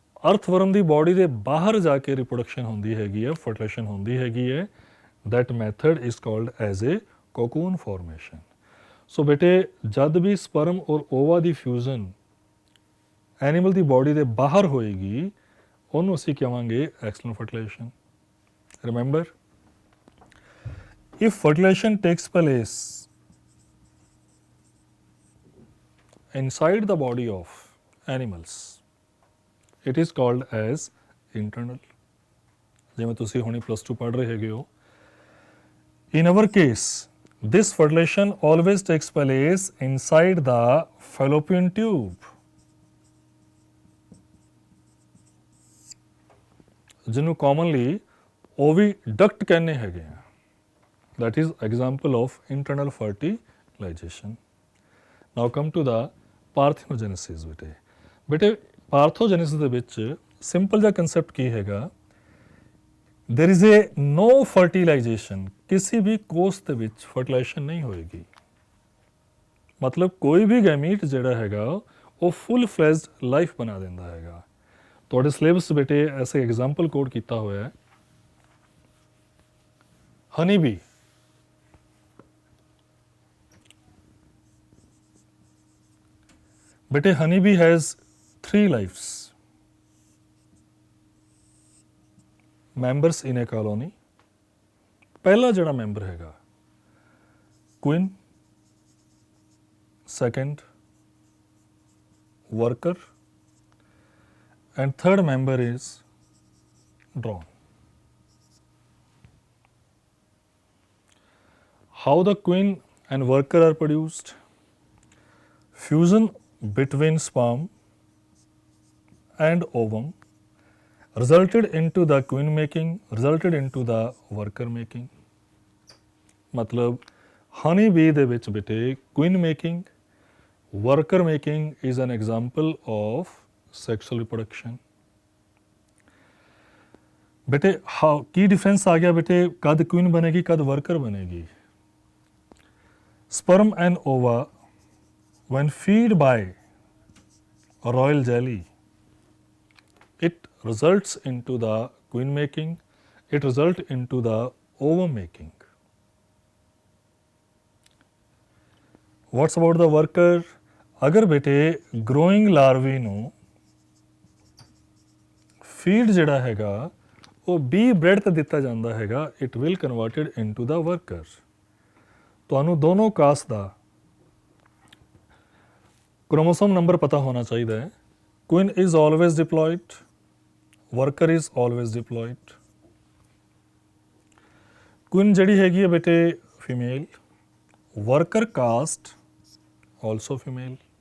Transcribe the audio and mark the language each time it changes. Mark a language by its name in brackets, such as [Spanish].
[Punjabi] ਅਰਥਵਰਮ ਦੀ body ਦੇ ਬਾਹਰ ਜਾ ਕੇ ਰਿਪਰੋਡਕਸ਼ਨ ਹੁੰਦੀ ਹੈਗੀ ਹੈ, ਫਰਟੀਲਾਈਜੇਸ਼ਨ ਹੁੰਦੀ ਹੈਗੀ ਹੈ। [English] That method is called as a cocoon formation. [Punjabi] ਸੋ ਬੇਟੇ ਜਦ ਵੀ ਸਪਰਮ ਔਰ ਓਵਾ ਦੀ ਫਿਊਜ਼ਨ ਐਨੀਮਲ ਦੀ ਬੋਡੀ ਦੇ ਬਾਹਰ ਹੋਏਗੀ ਉਹਨੂੰ ਅਸੀਂ ਕਹਾਂਗੇ external fertilisation. [English] Remember, if fertilization takes place inside the body of animals, it is called as internal. [Punjabi] ਜਿਵੇਂ ਤੁਸੀਂ ਹੁਣੀ +2 ਪੜ੍ਹ ਰਹੇ ਹੈਗੇ ਹੋ। [English] In our case, this fertilization always takes place inside the fallopian tube, ਜਿਹਨੂੰ commonly oviduct [Punjabi] ਕਹਿੰਦੇ ਹੈਗੇ ਆ। [English] That is example of internal fertilization. Now come to the parthenogenesis. [Punjabi] ਬੇਟੇ ਪਾਰਥੋਜੈਨੇਸਿਸ ਦੇ ਵਿੱਚ ਸਿੰਪਲ ਜਿਹਾ ਕੰਸੈਪਟ ਕੀ ਹੈਗਾ, [English] there is a no fertilization, [Punjabi] ਕਿਸੇ ਵੀ ਕੋਸ਼ ਦੇ ਵਿੱਚ ਫਰਟੀਲਾਈਜੇਸ਼ਨ ਨਹੀਂ ਹੋਏਗੀ। ਮਤਲਬ ਕੋਈ ਵੀ ਗੈਮੀਟ ਜਿਹੜਾ ਹੈਗਾ ਉਹ ਫੁੱਲ ਫਲੈਜਡ ਲਾਈਫ ਬਣਾ ਦਿੰਦਾ ਹੈਗਾ। ਤੁਹਾਡੇ ਸਿਲੇਬਸ ਬੇਟੇ ਐਸੇ ਐਗਜ਼ਾਮਪਲ ਕੋਡ ਕੀਤਾ ਹੋਇਆ ਹੈ। [English] Honey bee, ਬੇਟੇ honey bee has 3 lives, members in a colony. [Punjabi] ਪਹਿਲਾ ਜਿਹੜਾ ਮੈਂਬਰ ਹੈਗਾ [English] Queen, second worker and third member is drone. How the queen and worker are produced? Fusion between sperm and ovum resulted into the queen making, resulted into the worker making. [Punjabi] मतलब honey bee ਦੇ ਵਿੱਚ ਬੇਟੇ [English] queen making, worker making is an example of sexual reproduction. [Punjabi] ਬੇਟੇ ਕੀ difference ਆ ਗਿਆ ਬੇਟੇ, ਕਦ queen ਬਨੇਗੀ ਕਦ worker Banegi. [English] Sperm and ova, when fed by royal jelly, it results into the queen making, it results into the ovum making. What's about the worker? अगर बेटे growing larvae ਨੂੰ feed [Punjabi] ਜਿਹੜਾ ਹੈਗਾ ਉਹ [English] bee bread [Punjabi] ਤੇ ਦਿੱਤਾ ਜਾਂਦਾ ਹੈਗਾ, [English] it will converted into the worker. [Punjabi] ਤੁਹਾਨੂੰ ਦੋਨੋਂ ਕਾਸਟ ਦਾ [Hindi] क्रोमोसोम नंबर पता होना चाहिए है। [English] Queen is always deployed, worker is always deployed. [Punjabi] Queen जड़ी हैगी है बेटे female, [English] Worker caste also female.